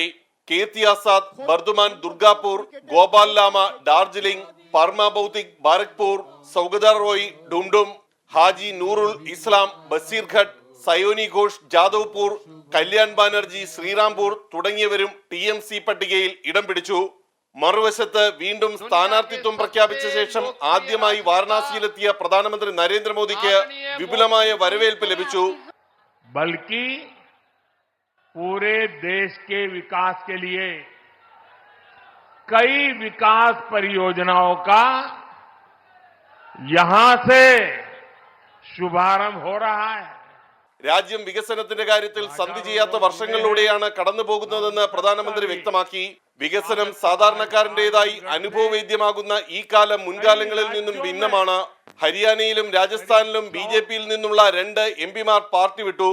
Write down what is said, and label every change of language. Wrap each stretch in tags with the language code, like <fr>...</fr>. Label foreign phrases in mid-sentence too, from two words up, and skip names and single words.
<ml>കേത്തി ആസാദ്, ബർദുമാൻ ദുർഗാപൂർ, ഗോപാൽ ലാമ ഡാർജിലിംഗ്, പർമ ബൗദ്ധിക് ബാരക്പൂർ, സൗഗദാർ റോയ് ഡുംഡും, ഹാജി നൂറുൽ ഇസ്ലാം ബസീർഘട്ട്, സയോനി ഘോഷ് ജാദവ്പൂർ, കല്യാൺ ബാനർജി ശ്രീറാംപൂർ തുടങ്ങിയവരും TMC പട്ടികയിൽ ഇടം പിടിച്ചു. മറുവശത്ത് വീണ്ടും സ്ഥാനാർത്ഥിത്വം പ്രഖ്യാപിച്ച ശേഷം ആദ്യമായി വാരണാസിയിലെത്തിയ പ്രധാനമന്ത്രി നരേന്ദ്രമോദിക്ക് വിപുലമായ വരവേൽപ്പ് ലഭിച്ചു.</ml> <hi>ബൽക്കി पूरे देश के विकास के लिए कई विकास परियोजनाओं का यहां से शुभारंभ हो रहा है.</hi> <ml>രാജ്യം വികസനത്തിന്റെ കാര്യത്തിൽ സന്ധി ചെയ്യാത്ത വർഷങ്ങളിലൂടെയാണ് കടന്നു പോകുന്നതെന്ന് പ്രധാനമന്ത്രി വ്യക്തമാക്കി. വികസനം സാധാരണക്കാരന്റേതായി അനുഭവവേദ്യമാകുന്ന ഈ കാലം മുൻകാലങ്ങളിൽ നിന്നും ഭിന്നമാണ്. ഹരിയാനയിലും രാജസ്ഥാനിലും BJPയിൽ നിന്നുള്ള 2 MPമാർ പാർട്ടി വിട്ടു.</ml>